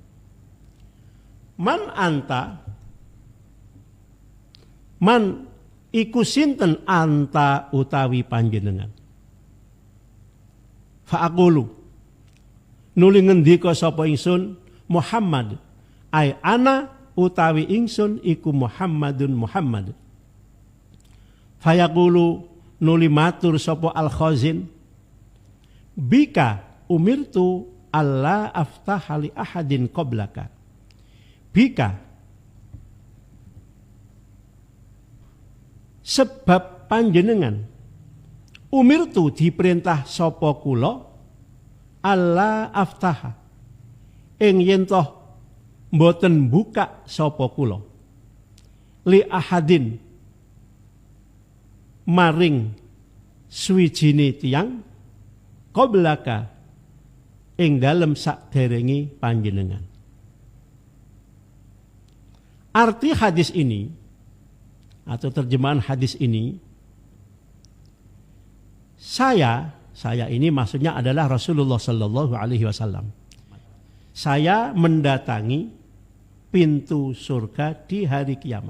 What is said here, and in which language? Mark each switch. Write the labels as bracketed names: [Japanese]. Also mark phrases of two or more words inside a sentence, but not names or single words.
[Arabic] من أنت, [Javanese] man iku sinten anta utawi panjenengan. Fa'aqulu nuli ngendika sapa ingsun Muhammad [Arabic] أي أنا [Javanese] utawi ingsun iku Muhammadun Muhammad. [Arabic] فيقول [Javanese] nuli matur sapa [Arabic] الخازن بك أمرت ألا أفتح لأحد قبلك. [Javanese] Bika sebab panjenengan umirtu diperintah sapa kula [Arabic] ألا أفتح [Javanese] ing yen toh mboten buka sapa kula [Arabic] لأحد [Javanese] maring suwijine tiyang qablaka ing dalem sakderenge panjenengan. [Indonesian] Arti hadis ini atau terjemahan hadis ini, saya ini maksudnya adalah Rasulullah [Arabic] صلى الله عليه وسلم. [Indonesian] Saya mendatangi pintu surga di hari kiamat.